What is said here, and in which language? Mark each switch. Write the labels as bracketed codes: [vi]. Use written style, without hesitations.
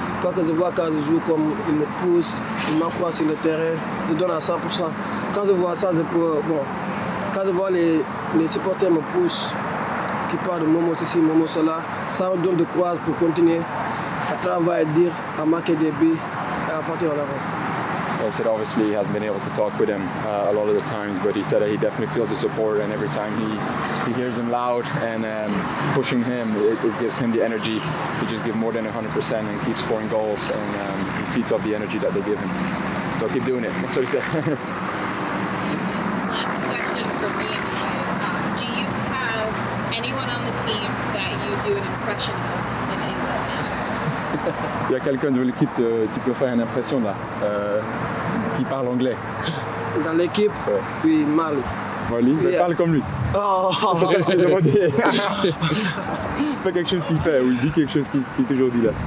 [fr] Parce que je vois quand je joue comme ils me poussent, ils m'encouragent sur le terrain, je donne à 100%. Quand je vois ça, quand je vois les supporters me poussent, qui parlent de Momo ceci, Momo cela, ça me donne de courage pour continuer à travailler, dire, à marquer des buts et à partir en avant. [en] He said obviously he hasn't been able to talk with him a lot of the times, but he said that he definitely feels the support, and every time he hears him loud and pushing him, it gives him the energy to just give more than 100% and keep scoring goals, and he feeds off the energy that they give him. So keep doing it. That's what he said. Last question for me. Do you have anyone on the team that you do an impression of in English? [fr] Il y a quelqu'un de l'équipe tu peux faire une impression là, qui parle anglais. Dans l'équipe, Ouais. oui, Marley. Molly, mais [en] Yeah. [fr] parle comme lui. Oh, Ça, c'est ce que je demandais. Fais quelque chose qu'il fait, ou il dit quelque chose qu'il toujours dit là.